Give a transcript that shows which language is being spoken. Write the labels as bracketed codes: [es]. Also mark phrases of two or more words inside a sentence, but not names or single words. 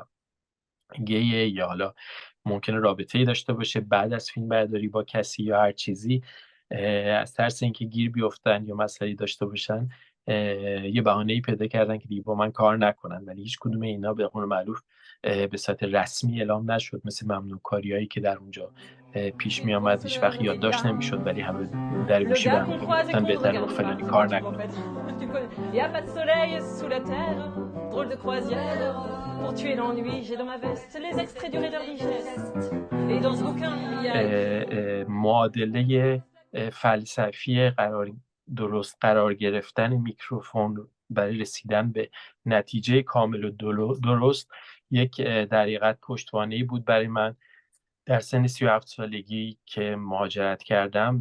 [fa] گیه یا حالا ممکنه رابطه‌ای داشته باشه بعد از فیلم برداری با کسی یا هر چیزی، از ترس اینکه گیر بیفتن یا مسئله‌ای داشته باشن یه بهانه‌ای پیدا کردن که دیگه با من کار نکنن، ولی هیچ کدوم اینا به قول معروف به صورت رسمی اعلام نشد، مثل ممنوع کاریایی که در اونجا پیش می آمد، هیچ وقت یادداشت نمیشد، ولی همه در گوشی برمی گفتن بهتره با فلانی کار نکنم. [fr] Y a pas de soleil sous la terre, drôle de croisière, pour tuer l'ennui, j'ai dans ma veste les extraits du Reader Digest. Et dans ce bouquin, il y a [fa] معادله فلسفی درست قرار گرفتن میکروفون برای رسیدن به نتیجه کامل و درست یک در حقیقت پشتوانه‌ای بود برای من در سن 37 سالگی که مهاجرت کردم.